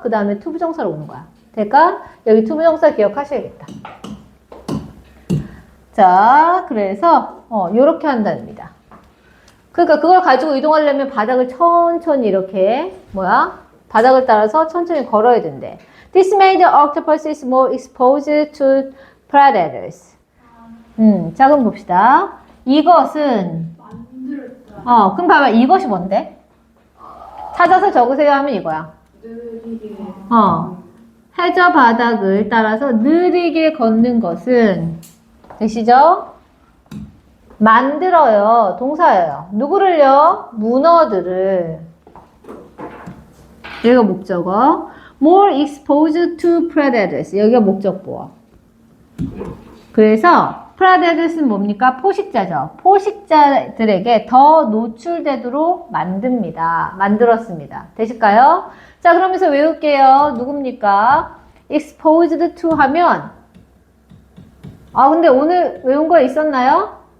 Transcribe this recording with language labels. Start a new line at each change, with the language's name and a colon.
Korean: 그 다음에 투부정사로 오는 거야. 될까? 여기 투부정사 기억하셔야겠다. 자, 그래서 요렇게 한답니다. 그러니까 그걸 가지고 이동하려면 바닥을 천천히 이렇게 바닥을 따라서 천천히 걸어야 된대.
English: This made the octopuses more exposed to predators.
Korean: 자, 그럼 봅시다. 이것은 만들었다. 그럼 봐봐. 이것이 뭔데? 찾아서 적으세요 하면 이거야. 느리게. 해저 바닥을 따라서 느리게 걷는 것은 되시죠? 만들어요. 동사예요. 누구를요? 문어들을. 여기가 목적어.
English: More exposed to predators.
Korean: 여기가 목적보어. 그래서 predators는 뭡니까? 포식자죠. 포식자들에게 더 노출되도록 만듭니다. 만들었습니다. 되실까요? 자, 그러면서 외울게요. 누굽니까?
English: exposed to
Korean: 하면 근데 오늘 외운 거 있었나요?